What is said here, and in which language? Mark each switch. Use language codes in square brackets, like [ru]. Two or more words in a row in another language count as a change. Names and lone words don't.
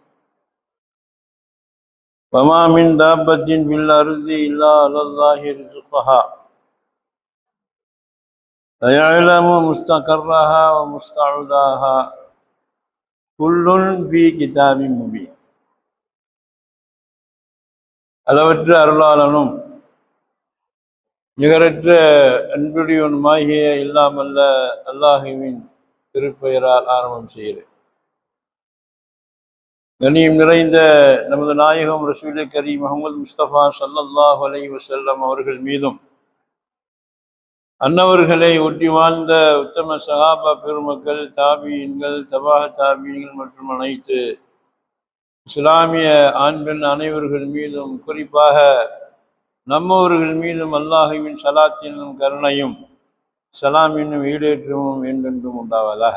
[ar] وما من دابة في الأرض إلا على الله رزقها ويعلم مستقرها ومستودعها كل في كتاب مبين. [ta] அளவற்ற அருளாளனும் நிகரற்ற அன்புடையவனுமாகிய இல்லாமல்ல அல்லாஹுவின் திருப்பெயரால் ஆரம்பம் செய்கிறேன். கண்ணியம் நிறைந்த நமது நாயகம் [ar] رسول كريم [ta] முஹம்மது முஸ்தபா [ar] صلى الله عليه وسلم [ta] அவர்கள் மீதும் அன்னவர்களை ஒட்டி வாழ்ந்த உத்தம சஹாபா பெருமக்கள், தாபியீன்கள், தபா தாபியீன்கள் மற்றும் அனைத்து இஸ்லாமிய ஆண் பெண் அனைவர்கள் மீதும், குறிப்பாக நம்மவர்கள் மீதும் அல்லாஹுவின் சலாத்தினும் கருணையும் சலாமினும் ஈடேற்றமும் என்றென்றும் உண்டாவதாக.